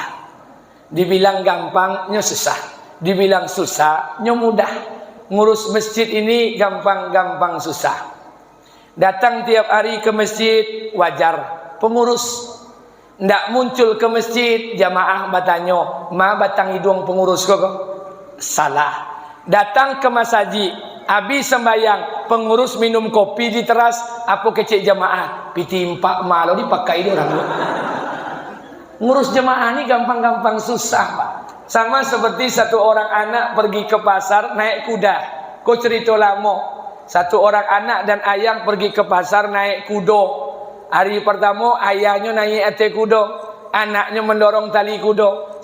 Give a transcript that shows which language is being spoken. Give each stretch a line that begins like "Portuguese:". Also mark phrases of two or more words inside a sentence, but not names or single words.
Indonesian: Dibilang gampangnya susah, dibilang susahnya mudah. Ngurus masjid ini gampang-gampang susah. Datang tiap hari ke masjid wajar, pengurus. Ndak muncul ke masjid, jamaah bertanya,
Minangkabau: ma batang hidung pengurus kok?
Indonesian: Salah. Datang ke masjid, habis sembahyang, pengurus minum kopi di teras,
Minangkabau: apa kecik jamaah?
Indonesian: Pitimpak malu dipakai orang. Ngurus jamaah ini gampang-gampang susah, Pak. Sama seperti satu orang anak pergi ke pasar naik kuda. Kau cerita lama. Satu orang anak dan ayang pergi ke pasar naik kuda. Hari pertama ayahnya naik atas kuda, anaknya mendorong tali kuda.